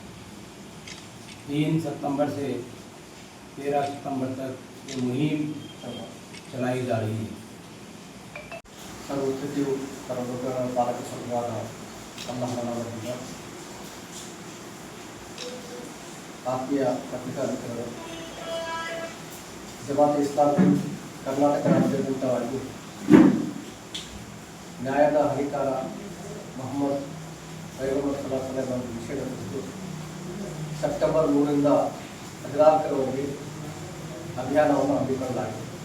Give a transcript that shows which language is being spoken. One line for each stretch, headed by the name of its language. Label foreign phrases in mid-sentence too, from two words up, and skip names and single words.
Hindi: 3 सितंबर से 13 सितंबर तक ये मुहिम चलाई जा रही है.
Kannada: ಸರ್ವಸಚಿವ ಸರ್ವೋದರ ಪಾಲಕ ಸಂಘದ ಸಂಬಂಧದಿಂದ ಆತ್ಮೀಯ ಪತ್ರಿಕಾ ಮಿತ್ರರು, ಜಮಾತೆ ಇಸ್ಲಾಂ ಕರ್ನಾಟಕ ರಾಜ್ಯಾದ್ಯಂತವಾಗಿ ನ್ಯಾಯದ ಹರಿಕಾರ ಮೊಹಮ್ಮದ್ ಪೈಗಂಬರ್
Arabic: صلى الله عليه وسلم
Kannada: ವಿಷಯದ ಕುರಿತು ಸೆಪ್ಟೆಂಬರ್ 3ರಿಂದ 14ರವರೆಗೆ ಅಭಿಯಾನವನ್ನು ಹಮ್ಮಿಕೊಳ್ಳಲಾಗಿದೆ.